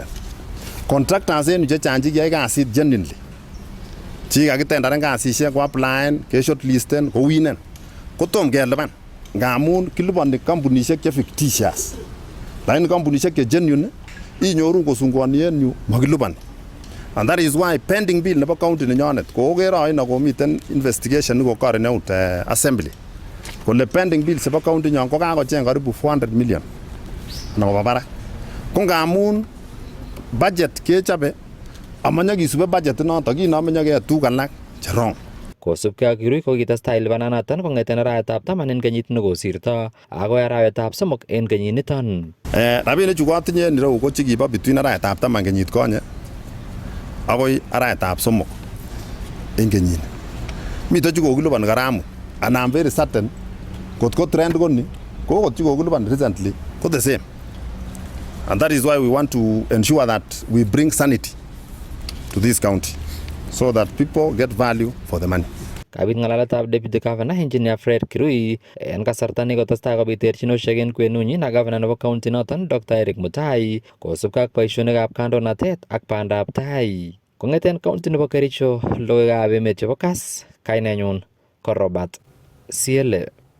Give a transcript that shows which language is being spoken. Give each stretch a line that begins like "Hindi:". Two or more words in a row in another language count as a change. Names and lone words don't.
Kalenjin: Contractors en yu chechang chekiyai kasit genuinely, chikakitendaren kasisiek ko applyen ke shortlisten ko winen kotom kelipan ngamun kiliponi kampunisiek che fictitious, lakini kampunisiek che genuine inyoru kosunguani en yu makiliponi.
English: And that is why pending bill
Kalenjin: nebo county nenyonet ko okere aino komiten investigation niko
English: carry out assembly
Kalenjin: kole
English: pending bill
Kalenjin: chebo county nyon ko kakocheng karibu 400 million anan koba barak. Ko ngamun budget kechobe amanya kisube budget noton kinome nyake tuguk alak che wrong. Kosubkei ak Kirui ko kitestai lipananoton kong'eten arawetab 10 en kenyit nekosirto agoi arawetab 3 en kenyiniton. Rabinik chu kotinye en ireu ko chekibo between arawetab 10 kenyit konye agoi arawetab 3 en kenyini. Miten chu kokiliponi karamu
English: and I'm very certain
Kalenjin: kotko trend koni ko kot chu kokiliponi recently ko
English: the same. And that is why we want to ensure that we bring sanity to this county so that people get value for the money.
Kalenjin: Kabit ng'alaletab Deputy Governor Engineer Fred Kirui en kasarta nekotestai kobit terchinosiek en kwenunyin ak Governor nebo county noton Dr. Eric Mutai kosubkei ak boisionikab kandoinatet ak bandab tai. Kong'eten county nebo Kericho, logoiwekab emet chebo Kass, kainenyun ko Robert Siele.